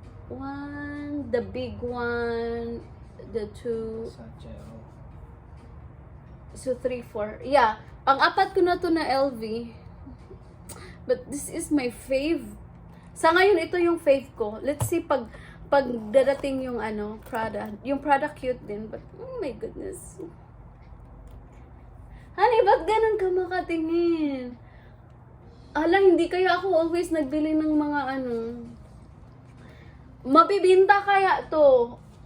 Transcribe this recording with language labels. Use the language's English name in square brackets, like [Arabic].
[English] One, the big one, the two, Satchel. so 3, 4. Yeah. [Filipino] Ang apat ko na to na [English] LV. But this is my fave. [Filipino] Sa ngayon, ito yung fave ko. [English] Let's see [Filipino] pag dadating yung Prada. [English] Yung Prada cute din, but oh my goodness. [Filipino] Honey, ba't ganun ka makatingin? Hindi kaya ako always nagbili ng mga mabibinta kaya to.